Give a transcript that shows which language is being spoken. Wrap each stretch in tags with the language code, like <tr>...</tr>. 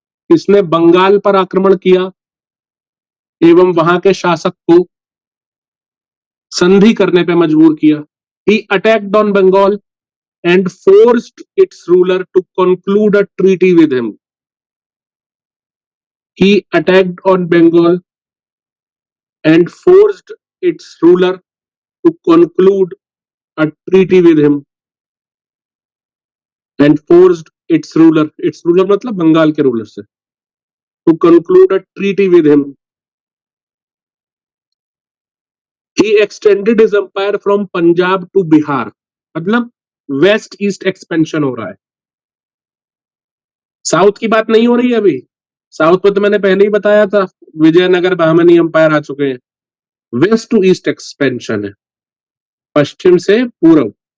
<hi>इसने बंगाल पर आक्रमण किया एवं वहां के शासक को संधि करने पे मजबूर किया।</hi> <en>He attacked on Bengal and forced its ruler to conclude a treaty with him. He attacked on Bengal and forced its ruler to conclude a treaty with him. And forced its ruler</en> <hi>मतलब बंगाल के रूलर से,</hi> <en>to conclude a treaty with him. He extended his empire from Punjab to Bihar.</en> <hi>मतलब west east expansion हो रहा है। South की बात नहीं हो रही है अभी। साउथ में तो मैंने पहले ही बताया था, विजयनगर बहमनी एम्पायर आ चुके हैं। वेस्ट टू ईस्ट एक्सपेंशन है, पश्चिम से पूर्व।</hi>